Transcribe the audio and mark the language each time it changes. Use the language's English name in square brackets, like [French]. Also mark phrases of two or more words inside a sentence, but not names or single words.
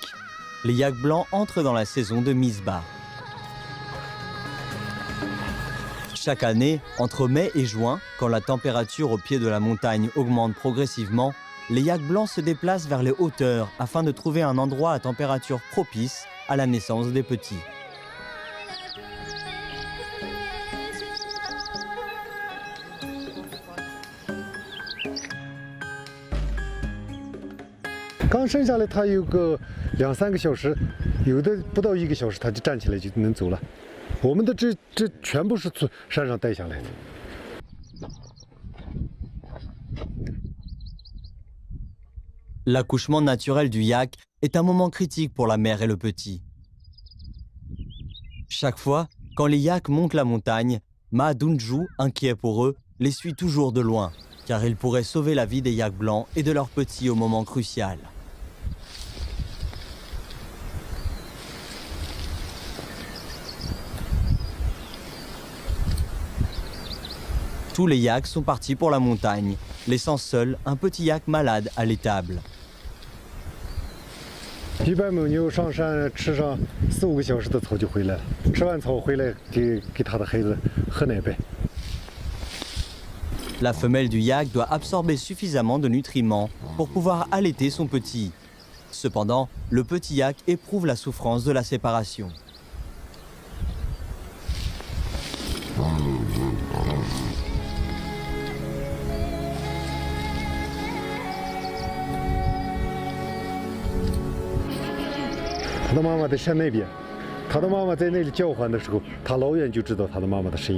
[French] Les yaks blancs entrent dans la saison de mise bas. Chaque année, entre mai et juin, quand la température au pied de la montagne augmente progressivement, les yaks blancs se déplacent vers les hauteurs afin de trouver un endroit à température propice à la naissance des petits. [Chinese] Quand 生下来，它有个2-3个小时，有的不到1个小时，它就站起来就能走了。我们的这全部是从山上带下来的。 [French] L'accouchement naturel du yak est un moment critique pour la mère et le petit. Chaque fois, quand les yaks montent la montagne, Ma Dunju, inquiet pour eux, les suit toujours de loin, car il pourrait sauver la vie des yaks blancs et de leurs petits au moment crucial. Tous les yaks sont partis pour la montagne, laissant seul un petit yak malade à l'étable. [Chinese] 一般母牛上山吃上4-5个小时的草就回来了，吃完草回来给它的孩子喝奶呗。 [French] La femelle du yak doit absorber suffisamment de nutriments pour pouvoir allaiter son petit. Cependant, le petit yak éprouve la souffrance de la séparation. [Chinese] 它的妈妈在山那边，它的妈妈在那里叫唤的时候，它老远就知道它的妈妈的声音。